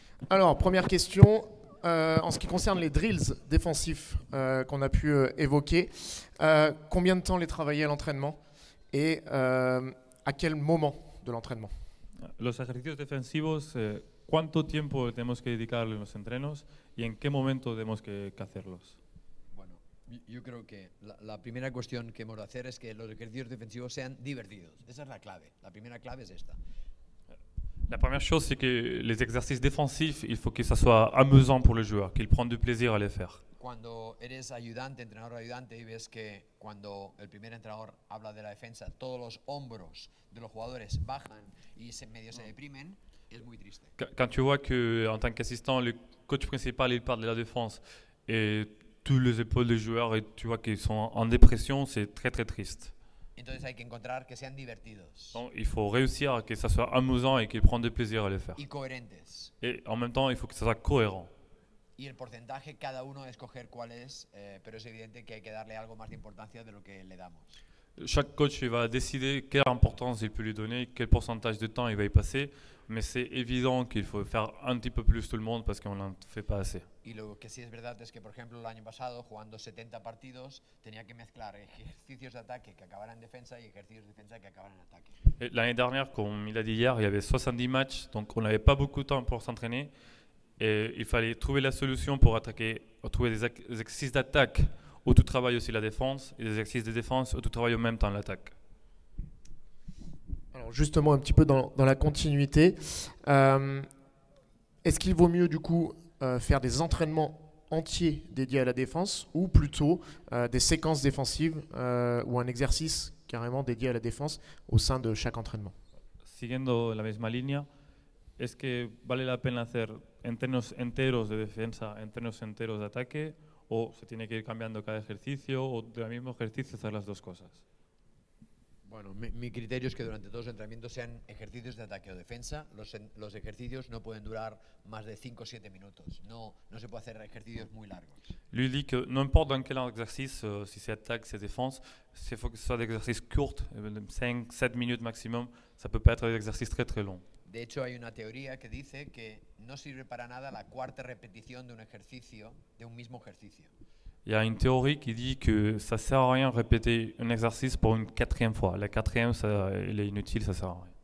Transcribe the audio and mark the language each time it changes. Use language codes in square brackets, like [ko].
[fr] Alors, première question, en ce qui concerne les drills défensifs qu'on a pu évoquer, combien de temps les travailler à l'entraînement et à quel moment de l'entraînement? [es] Los ejercicios defensivos, ¿cuánto tiempo tenemos que dedicarle en los entrenos y en qué momento tenemos que hacerlos? Bueno, yo creo que la primera cuestión que hemos de hacer es que los ejercicios defensivos sean divertidos. Esa es la clave. La primera clave es esta. [fr] La première chose, c'est que les exercices défensifs, il faut que ça soit amusant pour le joueur, qu'il prenne du plaisir à les faire. [es] Cuando eres ayudante, entrenador ayudante, y ves que cuando el primer entrenador habla de la defensa, todos los hombros de los jugadores bajan y medio se deprimen, es muy triste. [fr] Quand tu vois que, en tant qu'assistant, le coach principal il parle de la défense et tous les épaules des joueurs et tu vois qu'ils sont en dépression, c'est très très triste. [es] Entonces hay que encontrar que sean divertidos [fr] Donc, il faut réussir à que ça soit amusant et qu'ils prennent du plaisir à les faire. [es] y coherentes. [fr] Et en même temps, il faut que ça soit cohérent. [es] Y el porcentaje, cada uno escoger cuál es, pero es evidente que hay que darle algo más de importancia de lo que le damos. [fr] Chaque coach il va décider quelle importance il peut lui donner, quel pourcentage de temps il va y passer, mais c'est évident qu'il faut faire un petit peu plus tout le monde parce qu'on n'en fait pas assez. [es] Y lo que sí es verdad es que, por ejemplo, el año pasado, jugando 70 partidos, tenía que mezclar ejercicios de ataque que acabaran en defensa y ejercicios de defensa que acabaran en ataque. [fr] Et l'année dernière, comme il a dit hier, il y avait 70 matchs, donc on n'avait pas beaucoup de temps pour s'entraîner. Et il fallait trouver la solution pour attaquer, trouver des exercices d'attaque où tout travaille aussi la défense et des exercices de défense où tout travaille en même temps l'attaque. Alors justement, un petit peu dans la continuité, est-ce qu'il vaut mieux du coup faire des entraînements entiers dédiés à la défense ou plutôt des séquences défensives ou un exercice carrément dédié à la défense au sein de chaque entraînement? [es] Siguiendo la misma línea, ¿es que vale la pena hacer entrenos enteros de defensa, entrenos enteros de ataque, o se tiene que ir cambiando cada ejercicio, o del mismo ejercicio hacer las dos cosas? Bueno, mi criterio es que durante todos los entrenamientos sean ejercicios de ataque o defensa. Los ejercicios no pueden durar más de 5 o 7 minutos. No se puede hacer ejercicios muy largos. [fr] Lui dit que n'importe dans quel exercice, si c'est attaque, c'est défense, il faut que ce soit des exercices courts, 5-7 minutes maximum. Ça peut pas être des exercices très très longs. De hecho, hay una teoría que dice que no sirve para nada la cuarta repetición de un ejercicio, de un mismo ejercicio. Il y a une théorie qui dit que ça sert à rien de répéter un exercice pour une quatrième fois. La quatrième, il est inutile, ça sert à rien.